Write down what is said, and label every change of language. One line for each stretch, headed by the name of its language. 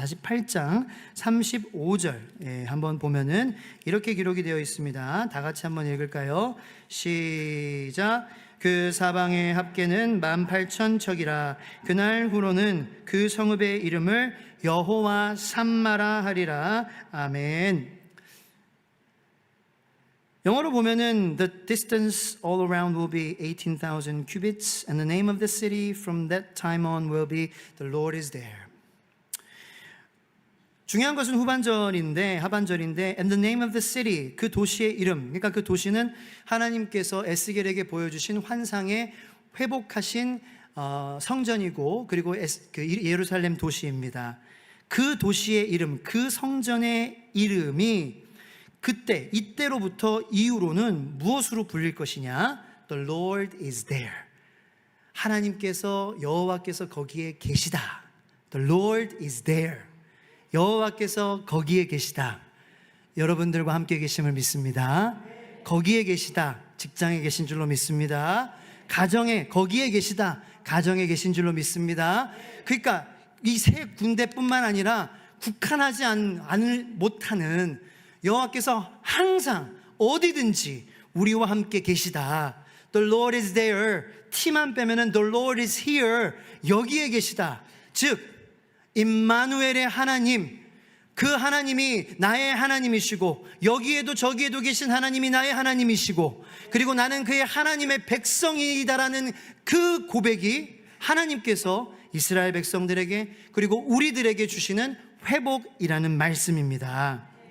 Korean: 48장 35절 한번 보면은 이렇게 기록이 되어 있습니다. 다 같이 한번 읽을까요? 시작. 그 사방의 합계는 18,000척이라. 그날 후로는 그 성읍의 이름을 여호와 삼마라 하리라. 아멘. 영어로 보면은
English: the distance all around will be 18,000 cubits and the name of the city from that time on will be the Lord is there.
Korean: 중요한 것은 하반절인데
English: and the name of the city,
Korean: 그 도시의 이름, 그러니까 그 도시는 하나님께서 에스겔에게 보여주신 환상에 회복하신 성전이고, 그리고 그 예루살렘 도시입니다. 그 도시의 이름, 그 성전의 이름이 그때, 이때로부터 이후로는 무엇으로 불릴 것이냐?
English: The Lord is there.
Korean: 하나님께서, 여호와께서 거기에 계시다.
English: The Lord is there.
Korean: 여호와께서 거기에 계시다. 여러분들과 함께 계심을 믿습니다. 거기에 계시다. 직장에 계신 줄로 믿습니다. 가정에, 거기에 계시다. 가정에 계신 줄로 믿습니다. 그러니까 이 세 군데뿐만 아니라 국한하지 못하는 여호와께서 항상 어디든지 우리와 함께 계시다.
English: The Lord is there.
Korean: T만 빼면은
English: The Lord is here.
Korean: 여기에 계시다. 즉 임마누엘의 하나님, 그 하나님이 나의 하나님이시고, 여기에도 저기에도 계신 하나님이 나의 하나님이시고, 그리고 나는 그의 하나님의 백성이다라는 그 고백이 하나님께서 이스라엘 백성들에게, 그리고 우리들에게 주시는 회복이라는 말씀입니다.